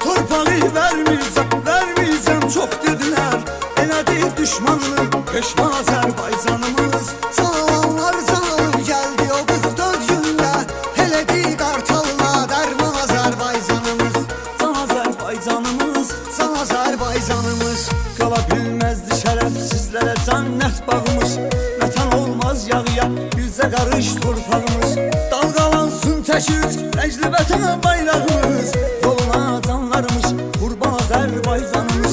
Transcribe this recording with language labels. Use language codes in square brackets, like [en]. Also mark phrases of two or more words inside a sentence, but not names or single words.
[tr] torpağı vermeyeceğim çok dediler. Eledi düşmanını peşman Azerbaycanımız. Sağlamlar sağlam geldi o 44 günde. Eledi Qartalına derman Azerbaycanımız. Can Azerbaycanımız, San Azerbaycanımız. [az] qala bilməzdi şərəfsizlərə cənnət bağımız. Vətən olmaz yağıya bizə qarış torpağımız. Dalğalansın tək üç rəngli vətən bayrağımız. Yoluna canlarımız qurban Azərbaycanımız.